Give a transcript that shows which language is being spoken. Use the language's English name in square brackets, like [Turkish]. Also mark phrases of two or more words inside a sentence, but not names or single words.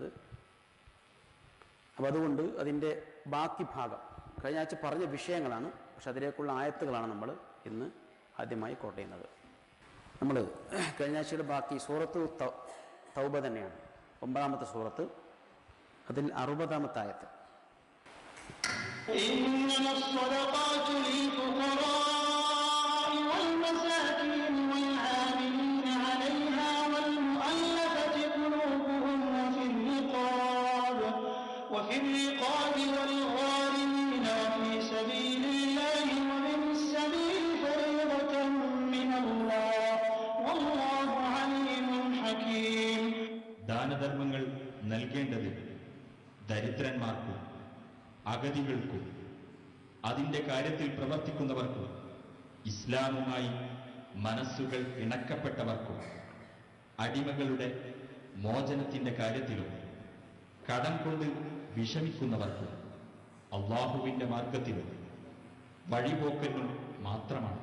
[Malayalam] അപ്പോൾ അതുകൊണ്ട് അതിൻ്റെ ബാക്കി ഭാഗം കഴിഞ്ഞ ആഴ്ച പറഞ്ഞ വിഷയങ്ങളാണ്. പക്ഷെ അതിലേക്കുള്ള ആയത്തുകളാണ് നമ്മൾ ഇന്ന് ആദ്യമായി കോട്ട് ചെയ്യുന്നത്. നമ്മൾ കഴിഞ്ഞ ആഴ്ചയുടെ ബാക്കി സൂറത്ത് തൗബ തന്നെയാണ്, 9-ാമത്തെ സൂറത്ത്. അതിൽ 60-ാമത്തെ ആയത്ത്. [Arabic] وفي الرقاب والغارمين وفي سبيل الله وابن السبيل فريضة من الله والله عليم حكيم. [Malayalam] ദാനധർമ്മങ്ങൾ നൽകേണ്ടത് ദരിദ്രന്മാർക്കും അഗതികൾക്കും അതിൻ്റെ കാര്യത്തിൽ പ്രവർത്തിക്കുന്നവർക്കും ഇസ്ലാമുമായി മനസ്സുകൾ ഇണക്കപ്പെട്ടവർക്കും അടിമകളുടെ മോചനത്തിൻ്റെ കാര്യത്തിലും കടം കൊണ്ട് വിഷമിക്കുന്നവർക്കും അള്ളാഹുവിൻ്റെ മാർഗത്തിലും വഴിപോക്കലും മാത്രമാണ്.